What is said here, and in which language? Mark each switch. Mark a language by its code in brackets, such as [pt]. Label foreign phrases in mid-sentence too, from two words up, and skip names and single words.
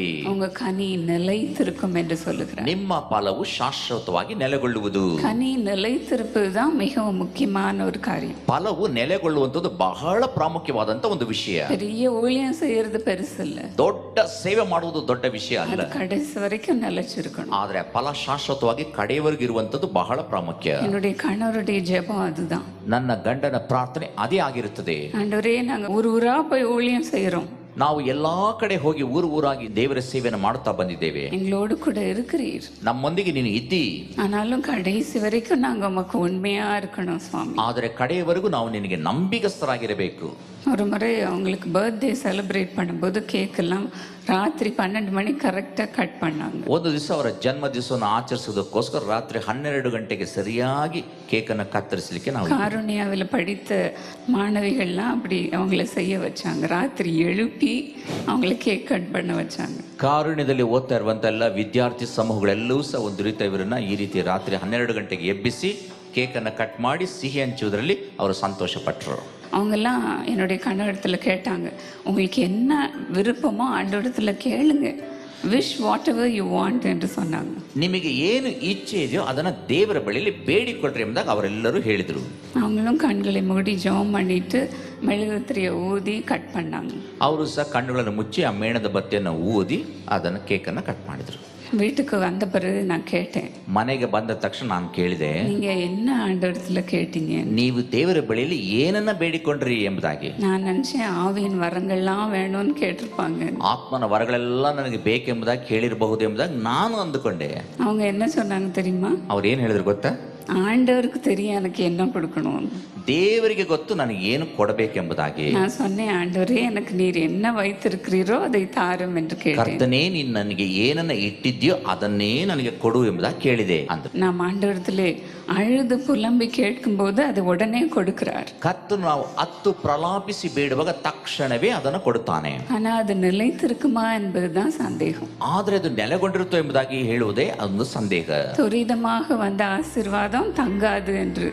[ta] உங்க கனி நிலைத்திருக்கும் என்று சொல்லுகிறார். [kn] ನಿಮ್ಮ ಫಲವು ಶಾಶ್ವತವಾಗಿ ನೆಲೆಗೊಳ್ಳುವುದು. [ta] கனி நிலைத்திருப்பது தான் மிகவும் முக்கியமான ஒரு காரியம். [kn] ಫಲವು ನೆಲೆಗೊಳ್ಳುವಂಥದ್ದು ಬಹಳ ಪ್ರಾಮುಖ್ಯವಾದಂತ ಒಂದು ವಿಷಯ. [ta] பெரிய ஊழியம் செய்யறது பெருசு இல்ல, [kn] ದೊಡ್ಡ ಸೇವೆ ಮಾಡುವುದು ದೊಡ್ಡ ವಿಷಯ ಅಲ್ಲ, [ta] அது கடைசி வரைக்கும் நிலைச்சிருக்கணும். [kn] ಆದ್ರೆ ಫಲ ಶಾಶ್ವತವಾಗಿ ಕಡೆಯವರೆಗೂ ಇರುವಂತದ್ದು ಬಹಳ ಪ್ರಾಮುಖ್ಯ. [ta] என்னுடைய கணவருடைய ஜெபம் அதுதான். [kn] ನನ್ನ ಗಂಡನ ಪ್ರಾರ್ಥನೆ ಅದೇ ಆಗಿರುತ್ತದೆ. [ta] ஆண்டவரே, நாங்க ஊரா போய் ஊழியம் செய்யறோம், [kn] ನಾವು ಎಲ್ಲಾ ಕಡೆ ಹೋಗಿ ಊರಾಗಿ ದೇವರ ಸೇವೆಯನ್ನು ಮಾಡುತ್ತಾ ಬಂದಿದ್ದೇವೆ. [ta] எங்களோடு கூட இருக்கிறீர், [kn] ನಮ್ಮೊಂದಿಗೆ ನೀನು ಇದ್ದಿ, [ta] ஆனாலும் கடைசி வரைக்கும் நாங்க உமக்கு உண்மையா இருக்கணும் சுவாமி. [kn] ಆದರೆ ಕಡೆಯವರೆಗೂ ನಾವು ನಿನಗೆ ನಂಬಿಗಸ್ತರಾಗಿರಬೇಕು. [ta] ஒரு முறை அவங்களுக்கு [en] birthday celebrate [ta] பண்ணும்போது கேக் எல்லாம் ராத்திரி 12 மணி கரெக்டா கட் பண்ணாங்க. [kn] ಒಂದು ದಿವಸ ಅವರ ಜನ್ಮ ದಿವಸವನ್ನು ಆಚರಿಸುವುದಕ್ಕೋಸ್ಕರ ರಾತ್ರಿ 12 ಗಂಟೆಗೆ ಸರಿಯಾಗಿ ಕೇಕನ್ನು ಕತ್ತರಿಸಲಿಕ್ಕೆ ನಾವು [ta] காருண்யாவில் படித்த மாணவிகள்லாம் அப்படி அவங்கள செய்ய வச்சாங்க. ராத்திரி எழுப்பி அவங்கள கேக் கட் பண்ண வச்சாங்க. [kn] ಕಾರುಣ್ಯದಲ್ಲಿ ಓದ್ತಾ ಇರುವಂತ ಎಲ್ಲ ವಿದ್ಯಾರ್ಥಿ ಸಮೂಹಗಳೆಲ್ಲವೂ ಸಹ ಒಂದು ರೀತಿ ಇವರನ್ನ ಈ ರೀತಿ ರಾತ್ರಿ 12 ಗಂಟೆಗೆ ಎಬ್ಬಿಸಿ ಕೇಕನ್ನು ಕಟ್ ಮಾಡಿ ಸಿಹಿ ಹಂಚುವುದರಲ್ಲಿ ಅವರು ಸಂತೋಷ ಪಟ್ಟರು. [ta] அவங்கெல்லாம் என்னுடைய கணவரிடத்தில் கேட்டாங்க, உங்களுக்கு என்ன விருப்பமோ ஆண்டவரிடத்துல கேளுங்க, [en] wish whatever you want [ta] என்று சொன்னாங்க. [kn] ನಿಮಗೆ ಏನು ಇಚ್ಛೆ ಇದೆಯೋ ಅದನ್ನ ದೇವರ ಬಳಿಯಲ್ಲಿ ಬೇಡಿಕೊಳ್ಳ್ರಿ ಎಂಬುದಾಗಿ ಅವರೆಲ್ಲರೂ ಹೇಳಿದರು. [ta] அவங்களும் கண்களை மூடி ஜெபம் பண்ணிட்டு மெழுகுத்திரியை ஊதி கட் பண்ணாங்க. [kn] ಅವರು ಸಹ ಕಣ್ಣುಗಳನ್ನು ಮುಚ್ಚಿ ಆ ಮೇಣದ ಬತ್ತಿಯನ್ನು ಊದಿ ಅದನ್ನು ಕೇಕನ್ನು ಕಟ್ ಮಾಡಿದರು. [ta] வீட்டுக்கு வந்த பிறகு நான் கேட்டேன், [kn] ಮನೆಗೆ ಬಂದ ತಕ್ಷಣ ನಾನು ಕೇಳಿದೆ, [ta] நீங்க என்ன ஆண்டவரிடத்துல கேட்டீங்க? [kn] ನೀವು ದೇವರ ಬಳಿಯಲ್ಲಿ ಏನನ್ನ ಬೇಡಿಕೊಂಡ್ರಿ ಎಂಬುದಾಗಿ. [ta] நான் நினைச்சேன் ஆவியின் வரங்கள்லாம் வேணும்னு கேட்டிருப்பாங்க. [kn] ಆತ್ಮನ ವರಗಳೆಲ್ಲ ನನಗೆ ಬೇಕೆಂಬುದಾಗಿ ಕೇಳಿರಬಹುದು ಎಂಬುದಾಗಿ ನಾನು ಅಂದುಕೊಂಡೆ. [ta] அவங்க என்ன சொன்னாங்க தெரியுமா? [kn] ಅವ್ರು ಏನು ಹೇಳಿದ್ರು ಗೊತ್ತಾ? [ta] ஆண்டவருக்கு தெரியும் எனக்கு என்ன கொடுக்கணும். [kn] ದೇವರಿಗೆ ಗೊತ್ತು ನನಗೆ ಏನು ಕೊಡಬೇಕೆಂಬುದಾಗಿ. [ta] நான் சொன்னேன், ஆண்டவரே எனக்கு நீர் என்ன வைத்திருக்கிறீரோ அதை தாரும் என்று கேட்டேன். [kn] ಕರ್ತನೇ, ನೀನು ನನಗೆ ಏನನ್ನ ಇಟ್ಟಿದ್ಯೋ ಅದನ್ನೇ ನನಗೆ ಕೊಡು ಎಂಬುದಾಗಿ ಕೇಳಿದೆ ಅಂದ್ರು. [ta] நாம் ஆண்டவரிடத்திலே அழுது புலம்பி கேட்கும்போது அதை உடனே கொடுக்கிறார். [kn] ಕರ್ತನು ನಾವು ಅತ್ತು ಪ್ರಲಾಪಿಸಿ ಬೇಡುವಾಗ ತಕ್ಷಣವೇ ಅದನ್ನು ಕೊಡುತ್ತಾನೆ. [ta] ஆனா அது நிலைத்திருக்குமா என்பதுதான் சந்தேகம். [kn] ಆದ್ರೆ ಅದು ನೆಲೆಗೊಂಡಿರುತ್ತೋ ಎಂಬುದಾಗಿ ಹೇಳುವುದೇ ಅದೊಂದು ಸಂದೇಹ. [ta] துரிதமாக வந்த ஆசீர்வாதம் தங்காது என்று